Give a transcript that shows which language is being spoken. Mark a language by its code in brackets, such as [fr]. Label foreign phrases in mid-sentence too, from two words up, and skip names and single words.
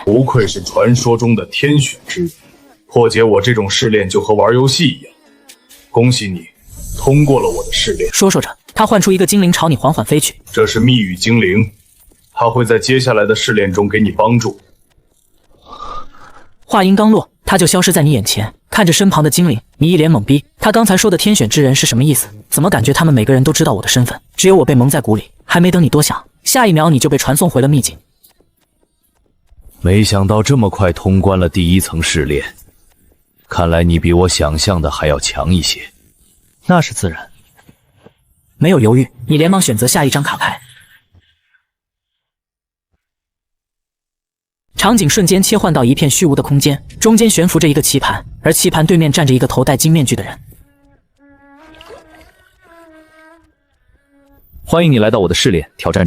[zh] 不愧是傳說中的天選之人，破解我這種試煉就和玩遊戲一樣。恭喜你，通過了我的試煉。說着，他喚出一個精靈朝你緩緩飛去。這是密語精靈，他會在接下來的試煉中給你幫助。話音剛落，他就消失在你眼前。看着身旁的精靈，你一臉懵逼。他剛才說的天選之人是什麼意思？怎麼感覺他們每個人都知道我的身份，只有我被蒙在鼓裡？還沒等你多想，下一秒你就被傳送回了秘境。沒想到這麼快通關了第1層試煉，看來你比我想象的還要強一些。那是自然。沒有猶豫，你連忙選擇下一張卡牌。場景瞬間切換到一片虛無的空間，中間懸浮着一個棋盤，而棋盤對面站着一個頭戴金面具的人。歡迎你來到我的試煉，挑戰者。